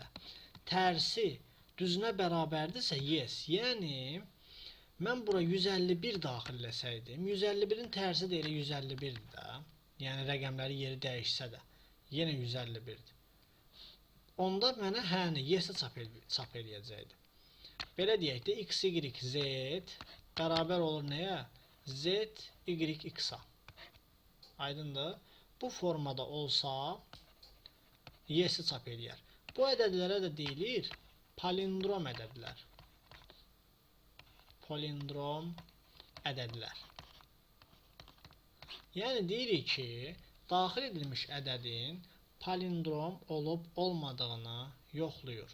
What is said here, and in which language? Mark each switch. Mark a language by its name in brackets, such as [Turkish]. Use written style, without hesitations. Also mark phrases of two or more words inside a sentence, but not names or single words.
[Azerbaijani] Tərsi düzünə bərabərdirsə yes. Yəni, mən bura 151 daxil eləsəydim, 151-in tərsi də elə 151-dir də. Yəni, rəqəmləri yeri dəyişsə də, yenə 151-dir. Onda mənə həni, yes-i çap eləyəcəkdir. Belə deyək də, x, y, z bərabər olur nəyə? Z, y, x-a. Aydındır. Bu formada olsa, yes-i çap eləyər. Bu ədədlərə də deyilir palindrom ədədlər. Palindrom ədədlər. Yəni deyirik ki, daxil edilmiş ədədin palindrom olub olmadığını yoxlayır.